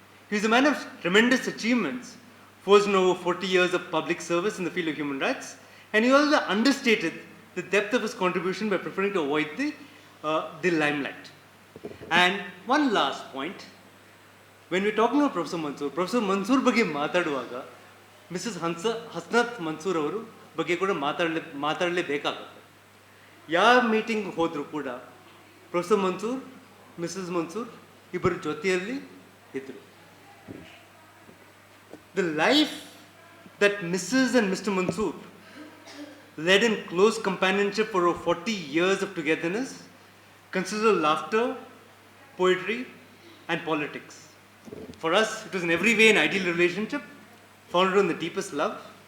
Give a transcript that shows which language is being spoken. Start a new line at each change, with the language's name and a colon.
English: He was a man of tremendous achievements, forged in over 40 years of public service in the field of human rights, and he also understated the depth of his contribution by preferring to avoid the limelight. And one last point, when we're talking about Professor Mansur
Kannada: ಬಗ್ಗೆ ಮಾತಾಡುವಾಗ Mrs ಹಸ್ನತ್ Mansoor ಅವರು ಬಗ್ಗೆ ಕೂಡ ಮಾತಾಡಲೇಬೇಕಾಗುತ್ತೆ. ಯಾವ meeting ಹೋದರೂ ಕೂಡ professor Mansoor, Mrs Mansoor ಇಬ್ಬರು ಜೊತೆಯಲ್ಲಿ ಇದ್ದರು.
English: The life that Mrs. and Mr. Mansur led in close companionship for over 40 years of togetherness consisted of laughter, poetry, and politics. For us, it was in every way an ideal relationship, founded on the deepest love.